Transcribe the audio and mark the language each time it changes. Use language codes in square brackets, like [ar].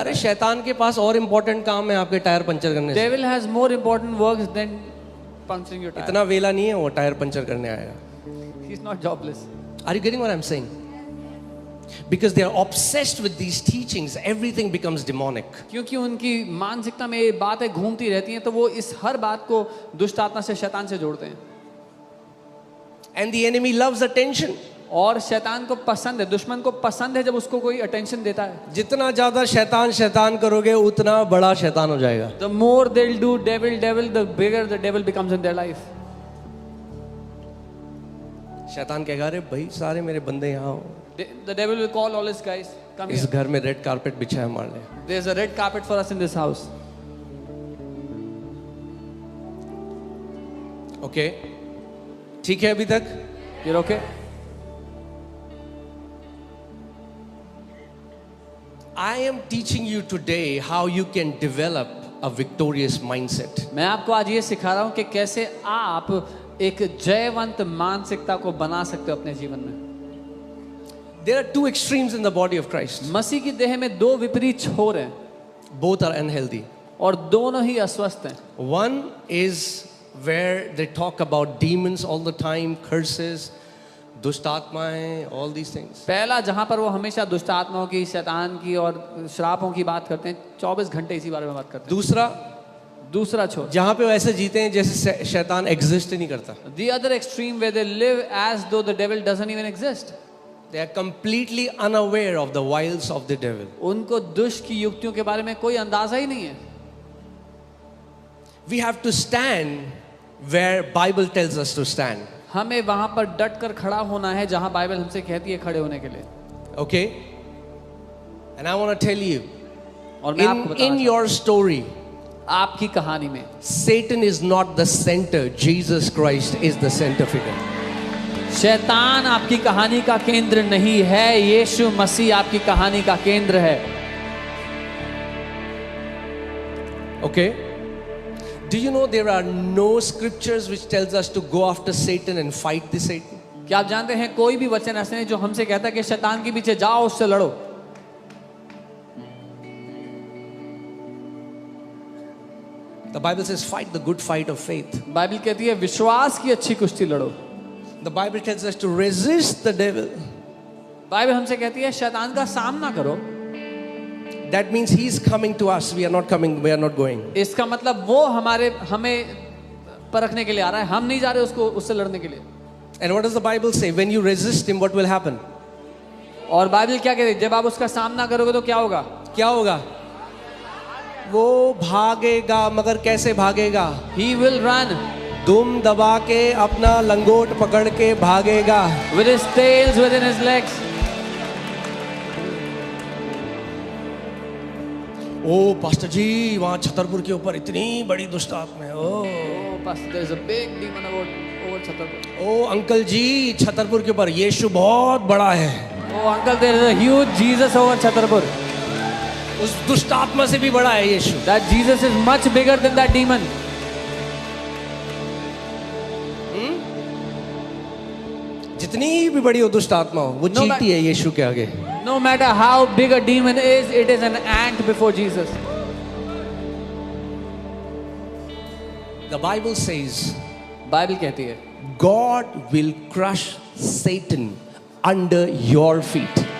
[en] अरे tire. [hi] शैतान के पास और इम्पोर्टेंट काम है आपके टायर पंचर करने से. [en] Devil has more important works than puncturing your tire. [hi] इतना वेला नहीं है वो टायर पंचर करने आएगा. [en] He's not jobless. Are you getting what I'm saying? Because they are obsessed with these teachings, everything becomes demonic. [hi] क्योंकि उनकी मानसिकता में ये बातें घूमती रहती हैं, तो वो इस हर बात को दुष्ट आत्मा से, शैतान से जोड़ते हैं। [en] And the enemy loves attention. [hi] और शैतान को पसंद है, दुश्मन को पसंद है जब उसको कोई अटेंशन देता है। जितना ज्यादा शैतान करोगे उतना बड़ा शैतान हो जाएगा। [en] The more they'll do devil, the bigger the devil becomes in their life. [hi] शैतान कहेगा अरे भाई सारे मेरे बंदे यहाँ हो, [en] The devil will call all his guys, come [hi] इस [en] here. [hi] घर में रेड कारपेट बिछा है, मार ले। [en] There's a red carpet for us in this house. [hi] Okay, ठीक है अभी तक? [en] You're okay? I am teaching you today how you can develop a victorious mindset. [hi] मैं आपको आज ये सिखा रहा हूँ कि कैसे आप एक जयवंत मानसिकता को बना सकते हो अपने जीवन में। [en] There are two extremes in the body of Christ. [hi] मसीह की देह में दो विपरीत छोर हैं [en] Both are unhealthy. [hi] और दोनों ही अस्वस्थ हैं। [en] One is where they talk about demons all the time, curses, दुष्ट आत्माएं, all these things. [hi] पहला जहां पर वो हमेशा दुष्ट आत्माओं की, शैतान की और श्रापों की बात करते हैं, 24 घंटे इसी बारे में बात करते दूसरा छोर जहां पे वो ऐसे जीते हैं जैसे शैतान एग्जिस्ट ही नहीं करता। [en] The other extreme where they live as though the devil doesn't even exist. They are completely unaware of the wiles of the devil. [hi] उनको दुष्ट की युक्तियों के बारे में कोई अंदाजा ही नहीं है। [en] We have to stand where Bible tells us to stand. [hi] हमें वहां पर डट कर खड़ा होना है जहां बाइबल हमसे कहती है खड़े होने के लिए। [en] Okay? And I want to tell you, [hi] और मैं आपको बताना [en] in your story, [hi] आपकी कहानी में [en] Satan is not the center. Jesus Christ is the center figure. [hi] शैतान आपकी कहानी का केंद्र नहीं है, यीशु मसीह आपकी कहानी का केंद्र है। [en] Okay? Do you know there are no scriptures which tells us to go after Satan and fight the Satan? [hi] क्या आप जानते हैं कोई भी वचन ऐसे नहीं जो हमसे कहता है कि शैतान के पीछे जाओ, उससे लड़ो। [en] The Bible says fight the good fight of faith. [hi] Bible कहती है विश्वास की अच्छी कुश्ती लड़ो। [en] The Bible tells us to resist the devil. [hi] Bible हमसे कहती है शैतान का सामना करो। [en] That means he's coming to us. We are not coming. We are not going. [hi] इसका मतलब वो हमें परखने के लिए आ रहा है, हम नहीं जा रहे उससे लड़ने के लिए। [en] And what does the Bible say? When you resist him, what will happen? [hi] और बाइबल क्या कहती है, जब आप उसका सामना करोगे तो क्या होगा? क्या होगा? वो भागेगा, मगर कैसे भागेगा? [en] He will run. [hi] दुम दबा के अपना लंगोट पकड़ के भागेगा। [en] With his tails within his legs. [hi] O pastor जी, वहाँ छतरपुर के ऊपर इतनी बड़ी दुष्ट आत्मा है। [en] Oh, pastor, there is a big demon over Chhatarpur. [hi] O uncle जी, छतरपुर के ऊपर यीशु बहुत बड़ा है। [en] Oh, uncle, there is a huge Jesus over Chhatarpur. [hi] उस दुष्ट आत्मा से भी बड़ा है यीशु। [en] That Jesus is much bigger than that demon. [hi] जितनी भी बड़ी हो दुष्ट आत्मा हो, वो चींटी है यीशु के आगे। [en] No matter how big a demon is, it is an ant before Jesus. The Bible says, [hi] Bible कहती है [en] God will crush Satan under your feet.